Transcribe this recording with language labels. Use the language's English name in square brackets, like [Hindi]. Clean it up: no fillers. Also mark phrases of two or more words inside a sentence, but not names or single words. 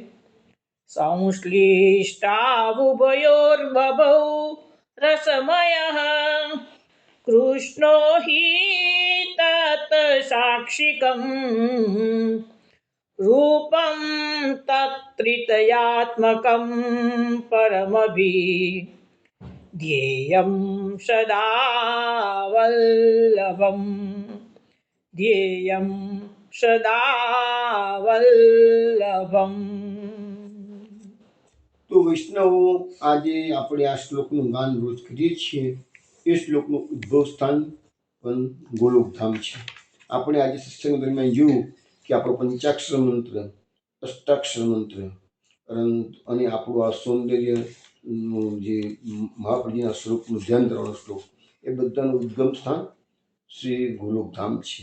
[Sanskrit] સંશ્લિષ્ટાવુભયોર્બભૌ રસમયઃ કૃષ્ણો હિ તત સાક્ષિકમ રૂપમ તત્રિતયાત્મકમ પરમભી ધ્યેયં સદા વલ્લભમ ध्येयं सदा वल्लभम्. [Gujarati] તો વૈષ્ણવો, આજે આપણે આ શ્લોકનું ગાન રોજ કરીએ છીએ. એ શ્લોકનું ઉદ્ભવ સ્થાન પણ ગોલોકધામ છે. આપણે આજે સત્સંગ દરમિયાન જોયું કે આપણો પંચાક્ષર મંત્ર, અષ્ટાક્ષર મંત્ર અને આપણું આ સૌંદર્ય જે મહાપ્રભુજીના સ્વરૂપનું ધ્યાન કરવાનો શ્લોક, એ બધાનું ઉદ્ગમ સ્થાન શ્રી ગોલોકધામ છે.